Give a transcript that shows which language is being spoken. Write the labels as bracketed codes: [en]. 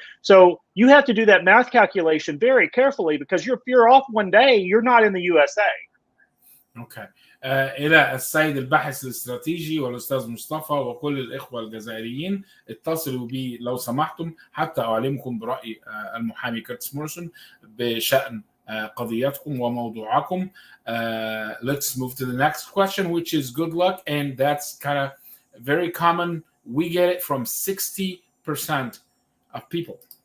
[en] So you have to do that math calculation very carefully, because if you're off one day, you're not in the USA. Okay. [ar] إلى السيد الباحث الاستراتيجي والأستاذ مصطفى وكل الإخوة الجزائريين، اتصلوا بي لو سمحتم حتى أعلمكم برأي المحامي كيؤتيس موريسون بشأن قضيتكم وموضوعكم. [en] Let's move to the next question, which is good luck, and that's kind of very common. We get it from 60% of people.